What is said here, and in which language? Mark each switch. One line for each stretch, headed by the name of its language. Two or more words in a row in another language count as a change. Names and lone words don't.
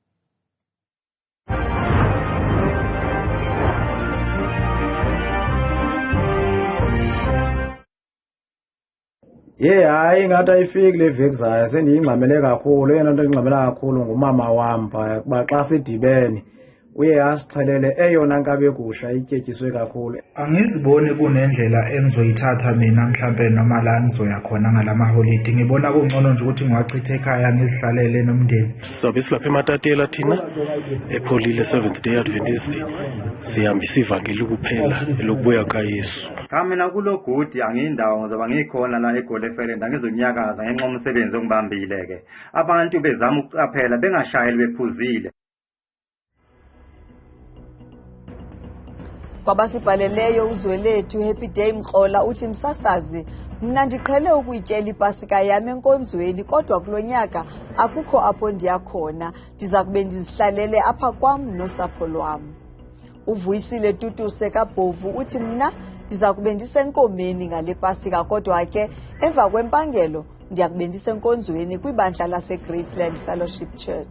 Xhosa: Hayi ngathi ayifiki le veki zayo sendiyingxamele kakhulu. Eyona nto endingxamela kakhulu ngumama wam phaya kuba xa sidibene uye asixhelele eyona nkabegusha ityetyiswe kakhulu.
Zulu: Angiziboni kunendlela engizoyithatha mina mhlambe noma la ngizoya khona ngalamaholide. Ngibona kungcono nje ukuthi ngiwachithe ekhaya ngizihlalele nomndeni. Sizobe silapha eMatatela thina epholile Seventh Day Adventist sihambisa ivangeli kuphela elokubuya kaYesu. Cha mina kulo gudi angiyindawo ngoba ngikhona la eGolefeland angizonyakaza ngenxa umsebenzi ongibambile ke. Abantu bezama ukuqaphela bengashayeli bephuzile.
Xhosa: Kwabasibhaleleyo uZwelethu Happy Day Mkrola uthi msasazi mna ndiqhele ukuyityela iPasika yami enkonzweni kodwa kulonyaka akukho apho ndiyakhona ndiza kube ndizihlalele apha kwam nosapho lwam. Uvuyisile Tutuse kaBhovu uthi mna ndiza kube ndisenkomeni ngale Pasika kodwa ke emva kwempangelo ndiya kube ndisenkonzweni kwibandla laseGraceland Fellowship Church.